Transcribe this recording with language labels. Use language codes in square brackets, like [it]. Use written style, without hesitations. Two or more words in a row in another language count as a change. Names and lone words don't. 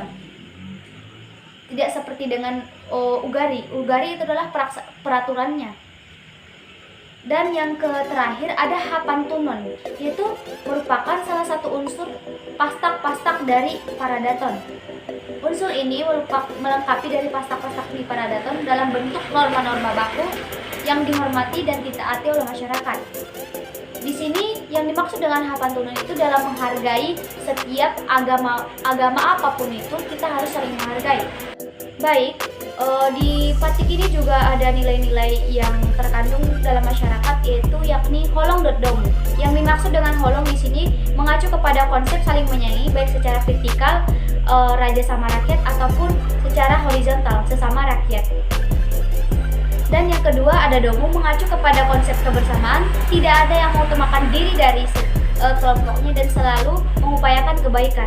[id] Tidak seperti dengan ugari. Ugari itu adalah peraturannya. Dan yang terakhir ada hapantunon, yaitu merupakan salah satu unsur pastak-pastak dari Paradaton. Unsur ini melengkapi dari pastak-pastak di Paradaton dalam bentuk norma-norma baku yang dihormati dan ditaati oleh masyarakat. Di sini yang dimaksud dengan hapantunon itu dalam menghargai setiap agama apapun itu kita harus saling menghargai. Baik, di patik ini juga ada nilai-nilai yang terkandung dalam masyarakat yaitu yakni [bbc] holong dot domu. [id] Yang dimaksud dengan holong di sini mengacu kepada konsep saling menyayangi baik secara vertikal raja sama rakyat ataupun secara horizontal sesama rakyat. Dan yang kedua ada domu mengacu kepada konsep kebersamaan, tidak ada yang mengutamakan diri dari kelompoknya dan selalu mengupayakan kebaikan.